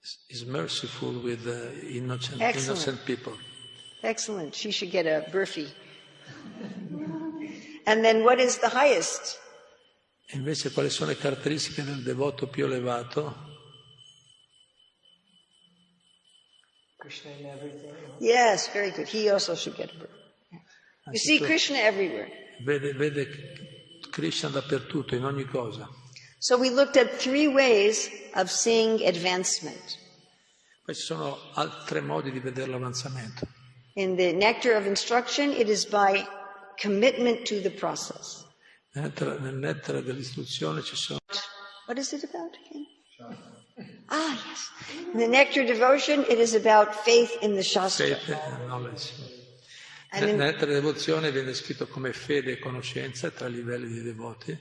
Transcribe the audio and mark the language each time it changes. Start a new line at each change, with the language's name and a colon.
English: Is merciful with innocent people. Excellent. She should get a burfi. And then what is the highest?
Italian: E invece quali sono le caratteristiche del devoto più elevato?
English: Krishna in everything. Yes, very good. He also should get a burfi. You see Krishna everywhere.
Italian: Vede Krishna dappertutto, in ogni cosa.
English: So we looked at 3 ways of seeing advancement.
Italian: Poi ci sono altri modi di vedere l'avanzamento.
English: In the nectar of instruction, it is by commitment to the process.
Italian: Nel nettare dell'istruzione ci sono...
English: What is it about again? Ah, yes. In the nectar devotion, it is about faith in the Shastra. Faith and knowledge. And
Italian: Nel in- nettare devozione viene scritto come fede e conoscenza tra i livelli di devoti.